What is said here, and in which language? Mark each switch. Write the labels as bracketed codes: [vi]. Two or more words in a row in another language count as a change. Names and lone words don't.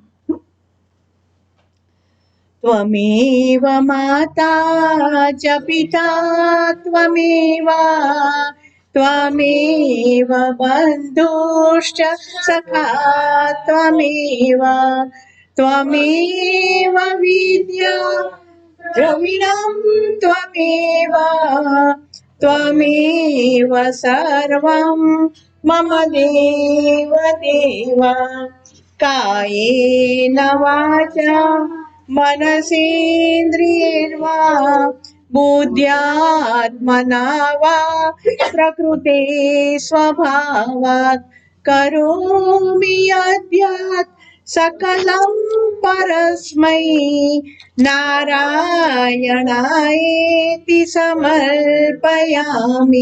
[sa] ત્વમેવ માતા ચ પિતા ત્વમેવ ત્વમેવ બંધુશ્ચ સખા ત્વમેવ ત્વમેવ વિદ્યા દ્રવિણં ત્વમેવ ત્વમેવ સર્વં મમ દેવ દેવ. કાયેન વાચા मनसेन्द्रियैर्वा बुद्ध्यात्मना वा प्रकृते स्वभावात् करोमि यद्यत् सकलं परस्मै नारायणायेति समर्पयामि.